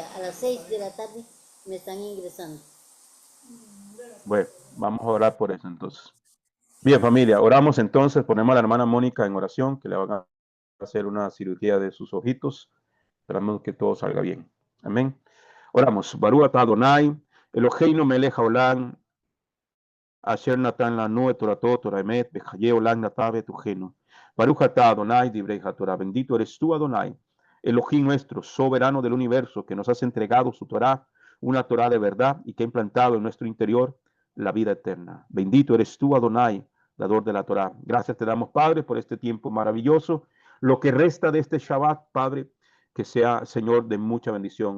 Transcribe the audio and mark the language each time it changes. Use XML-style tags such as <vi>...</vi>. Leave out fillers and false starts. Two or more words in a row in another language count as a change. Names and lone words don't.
<es>A las 6 de la tarde me están ingresando. Bueno, vamos a orar por eso entonces. Bien, familia, oramos entonces, ponemos a la hermana Mónica en oración, que le van a hacer una cirugía de sus ojitos. Esperamos que todo salga bien. Amén. Oramos.</es> <he>ברוך אתה אדוני אלוהינו מלך העולם אשר נתן לנו את תורתו תורת אמת וחיי עולם נטע בתוכנו. ברוך אתה אדוני דברי תורה.</he> <es>Bendito eres tú, Adonai, Elohim nuestro, soberano del universo, que nos has entregado su Torah, una Torah de verdad y que ha implantado en nuestro interior la vida eterna. Bendito eres tú, Adonai, dador de la Torah. Gracias te damos, Padre, por este tiempo maravilloso. Lo que resta de este Shabbat, Padre, que sea, Señor, de mucha bendición.</es>